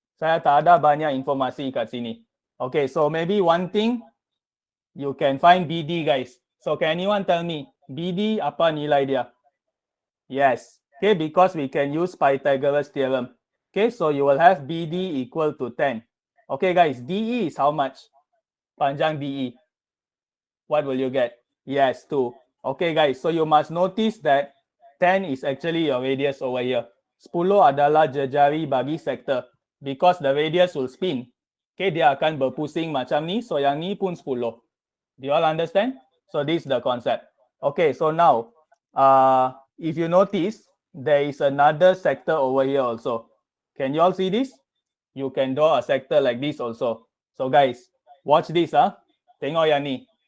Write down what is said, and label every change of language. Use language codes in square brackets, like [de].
[ms] Saya tak ada banyak informasi kat sini. [en] Okay, so maybe one thing, you can find BD, guys. So can anyone tell me, BD [ms] apa nilai dia? [en] Yes. Okay, because we can use Pythagoras theorem. Okay, so you will have BD equal to 10. Okay, guys, DE is how much? [ms] Panjang DE. [en] What will you get? Yes, 2. Okay, guys, so you must notice that 10 is actually your radius over here. [ms] 10 adalah jejari bagi sektor. [en] Because the radius will spin. [ms] Okay, dia akan berpusing macam ni. So yang ni pun 10. [en] Do you all understand? So this is the concept. Okay, so now, if you notice, there is another sector over here also. Can you all see this? You can draw a sector like this also. So guys, watch this, [ms] Tengok yang ni.